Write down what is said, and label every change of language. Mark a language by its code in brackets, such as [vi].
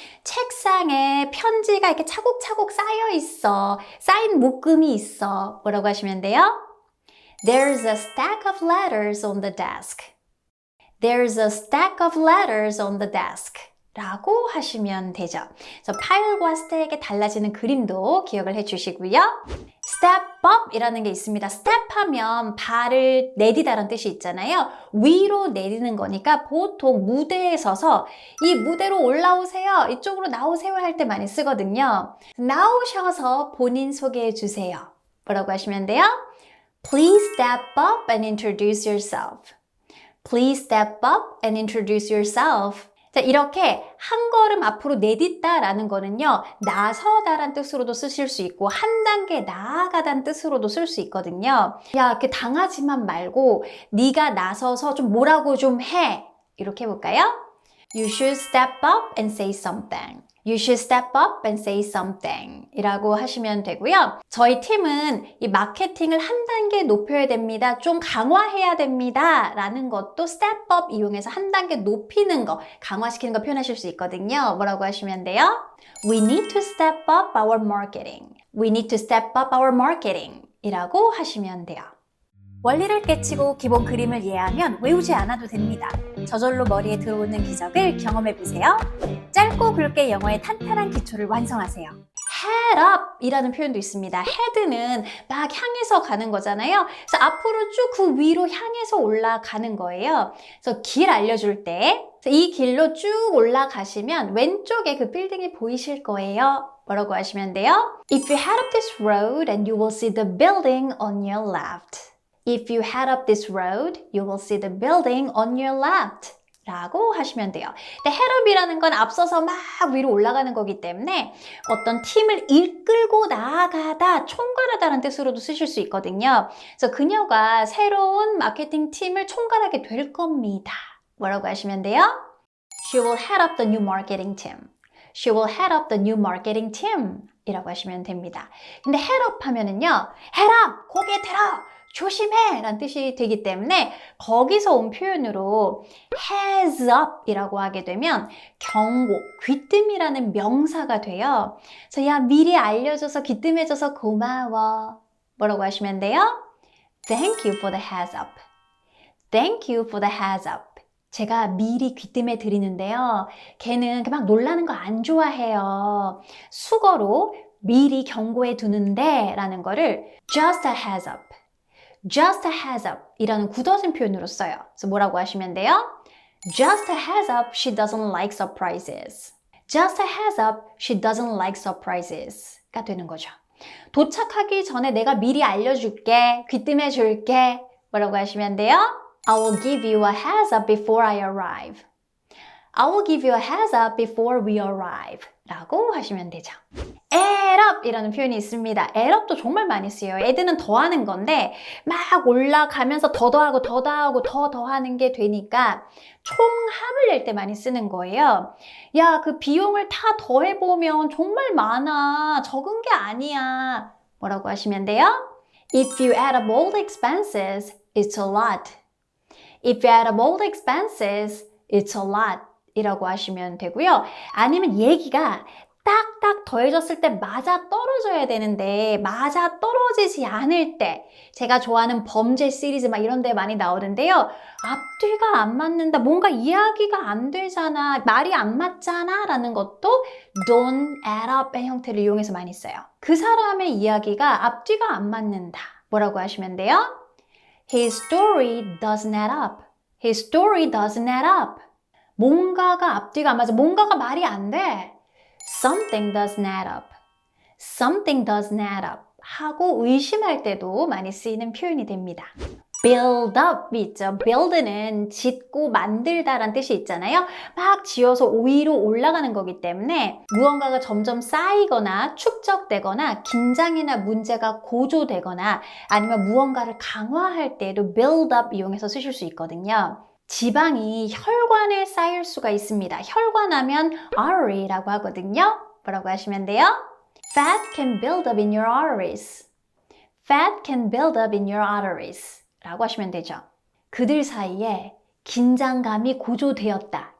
[ko] 책상에 편지가 이렇게 차곡차곡 쌓여 있어. 쌓인 묶음이 있어. 뭐라고 하시면 돼요? [en] There's a stack of letters on the desk. There's a stack of letters on the desk [ko] 라고 하시면 되죠. 그래서 pile과 stack의 달라지는 그림도 기억을 해주시고요. step up 이라는 게 있습니다. step 하면 발을 내디다라는 뜻이 있잖아요. 위로 내리는 거니까 보통 무대에 서서 이 무대로 올라오세요. 이쪽으로 나오세요 할 때 많이 쓰거든요. 나오셔서 본인 소개해 주세요. 뭐라고 하시면 돼요? [en] Please step up and introduce yourself. Please step up and introduce yourself. [ko] 자, 이렇게 한 걸음 앞으로 내딛다라는 거는요. 나서다란 뜻으로도 쓰실 수 있고 한 단계 나아가다는 뜻으로도 쓸 수 있거든요. 야, 이렇게 당하지만 말고 네가 나서서 좀 뭐라고 좀 해. 이렇게 해볼까요? [en] You should step up and say something. You should step up and say something [ko] 이라고 하시면 되고요. 저희 팀은 이 마케팅을 한 단계 높여야 됩니다. 좀 강화해야 됩니다. 라는 것도 step up 이용해서 한 단계 높이는 거, 강화시키는 거 표현하실 수 있거든요. 뭐라고 하시면 돼요? [en] We need to step up our marketing. We need to step up our marketing [ko] 이라고 하시면 돼요. 원리를 깨치고 기본 그림을 이해하면 외우지 않아도 됩니다. 저절로 머리에 들어오는 기적을 경험해보세요. 짧고 굵게 영어의 탄탄한 기초를 완성하세요. head up 이라는 표현도 있습니다. head는 막 향해서 가는 거잖아요. 그래서 앞으로 쭉 그 위로 향해서 올라가는 거예요. 그래서 길 알려줄 때 이 길로 쭉 올라가시면 왼쪽에 그 빌딩이 보이실 거예요. 뭐라고 하시면 돼요? [en] If you head up this road and you will see the building on your left. If you head up this road, you will see the building on your left. [ko] 라고 하시면 돼요. 근데 head up이라는 건 앞서서 막 위로 올라가는 거기 때문에 어떤 팀을 이끌고 나아가다, 총괄하다라는 뜻으로도 쓰실 수 있거든요. 그래서 그녀가 새로운 마케팅 팀을 총괄하게 될 겁니다. 뭐라고 하시면 돼요? [en] She will head up the new marketing team. She will head up the new marketing team [ko] 이라고 하시면 됩니다. 근데 head up 하면은요, head up! 고개 들어! 조심해! 라는 뜻이 되기 때문에 거기서 온 표현으로 heads up 이라고 하게 되면 경고, 귀뜸이라는 명사가 돼요. 그래서 야, 미리 알려줘서 귀뜸해줘서 고마워. 뭐라고 하시면 돼요? [en] Thank you for the heads up. Thank you for the heads up. [ko] 제가 미리 귀뜸해 드리는데요. 걔는 막 놀라는 거 안 좋아해요. 수거로 미리 경고해 두는데 라는 거를 just a heads up. just a heads up 이라는 굳어진 표현으로 써요. 그래서 뭐라고 하시면 돼요? [en] Just a heads up, she doesn't like surprises. Just a heads up, she doesn't like surprises [ko] 가 되는 거죠. 도착하기 전에 내가 미리 알려줄게, 귀뜸해 줄게. 뭐라고 하시면 돼요? [en] I will give you a heads up before I arrive. I will give you a heads up before we arrive. [ko] 라고 하시면 되죠. add up 이라는 표현이 있습니다. add up도 정말 많이 쓰여요. add는 더하는 건데 막 올라가면서 더 더하고 더 더하고 더 더하는 게 되니까 총합을 낼 때 많이 쓰는 거예요. 야, 그 비용을 다 더해보면 정말 많아. 적은 게 아니야. 뭐라고 하시면 돼요? [en] If you add up all the expenses, it's a lot. If you add up all the expenses, it's a lot. [ko] 이라고 하시면 되고요. 아니면 얘기가 딱딱 더해졌을 때 맞아 떨어져야 되는데 맞아 떨어지지 않을 때 제가 좋아하는 범죄 시리즈 막 이런 데 많이 나오는데요. 앞뒤가 안 맞는다. 뭔가 이야기가 안 되잖아. 말이 안 맞잖아. 라는 것도 don't add up의 형태를 이용해서 많이 써요. 그 사람의 이야기가 앞뒤가 안 맞는다. 뭐라고 하시면 돼요? [en] His story doesn't add up. His story doesn't add up. [ko] 뭔가가 앞뒤가 안 맞아. 뭔가가 말이 안 돼. [en] Something doesn't add up. Something doesn't add up. [ko] 하고 의심할 때도 많이 쓰이는 표현이 됩니다. build up 있죠. build는 짓고 만들다라는 뜻이 있잖아요. 막 지어서 위로 올라가는 거기 때문에 무언가가 점점 쌓이거나 축적되거나 긴장이나 문제가 고조되거나 아니면 무언가를 강화할 때도 build up 이용해서 쓰실 수 있거든요. 지방이 혈관에 쌓일 수가 있습니다. 혈관하면 artery라고 하거든요. 뭐라고 하시면 돼요? Fat can build up in your arteries. Fat can build up in your arteries. 라고 하시면 되죠. 그들 사이에 긴장감이 고조되었다.